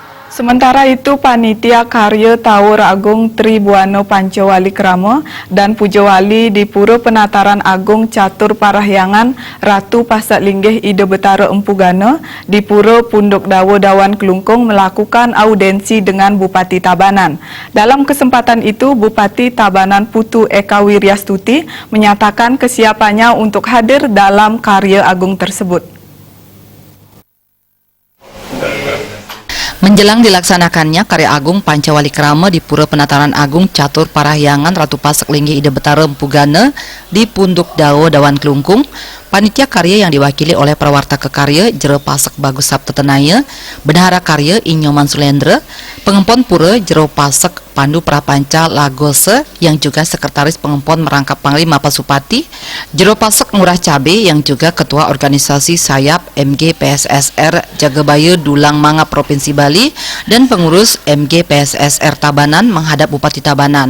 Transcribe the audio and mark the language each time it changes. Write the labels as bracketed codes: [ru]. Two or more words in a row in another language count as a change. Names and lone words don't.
[id] Sementara itu, Panitia Karya Tawur Agung Tribuana Pancawalikrama dan Puja Wali di Pura Penataran Agung Catur Parahyangan Ratu Pasak Linggih Ida Betara Empu Gana di Pura Punduk Dawa Dawan Kelungkung melakukan audensi dengan Bupati Tabanan. Dalam kesempatan itu, Bupati Tabanan Putu Eka Wiryastuti menyatakan kesiapannya untuk hadir dalam karya agung tersebut. Menjelang dilaksanakannya karya agung Pancawalikrama di Pura Penataran Agung Catur Parahyangan Ratu Pasak Linggih Ida Betara Empu Gana di Punduk Dawa Dawan Kelungkung, panitia karya yang diwakili oleh Prawarta Kekarya Jero Pasak Bagus Sabtetenaya, Bendahara Karya Inyoman Sulendra, Pengempon Pura Jero Pasak Pandu Prapanca Lagose yang juga Sekretaris Pengempon Merangkap Panglima Pasupati, Jero Pasak Ngurah Cabe yang juga Ketua Organisasi Sayap MG PSSR Jagabaya Dulang Manga Provinsi Bali, dan pengurus MG PSSR Tabanan menghadap Bupati Tabanan.